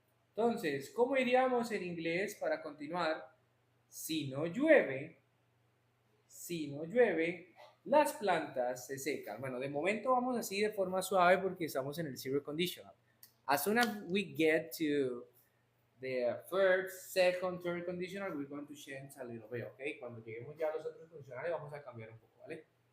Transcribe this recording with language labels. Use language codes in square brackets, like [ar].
[es] Entonces, ¿cómo iríamos en inglés para continuar? Si no llueve, si no llueve, las plantas se secan. Bueno, de momento vamos así de forma suave porque estamos en el zero conditional. [en] As soon as we get to the first, second, third conditional, we're going to change a little bit, ¿ok? [es] Cuando lleguemos ya a los otros condicionales vamos a cambiar un poco, ¿vale?